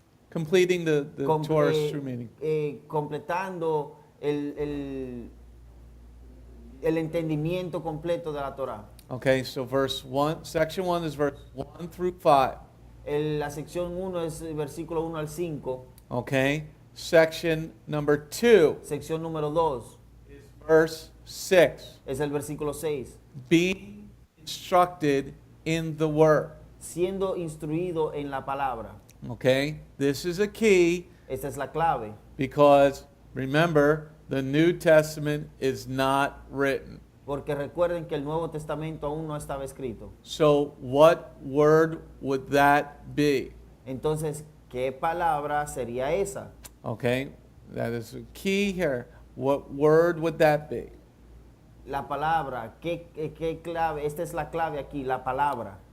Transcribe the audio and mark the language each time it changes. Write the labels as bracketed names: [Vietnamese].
[English] Completing the Torah's true meaning. [Spanish] Completando el entendimiento completo de la Torah. [English] Okay, so section 1 is verse 1 through 5. [Spanish] La sección 1 es el versículo 1 al 5. [English] Okay, section number 2 [Spanish] Sección número 2 [English] is verse 6. [Spanish] es el versículo 6. [English] Being instructed in the word. [Spanish] Siendo instruido en la palabra. [English] Okay, this is a key [Spanish] Esta es la clave. [English] because remember, the New Testament is not written. [Spanish] Porque recuerden que el Nuevo Testamento aún no estaba escrito. [English] So what word would that be? [Spanish] Entonces, ¿qué palabra sería esa? [English] Okay, that is a key here. What word would that be? [Spanish] La palabra, ¿qué clave? Esta es la clave aquí, la palabra.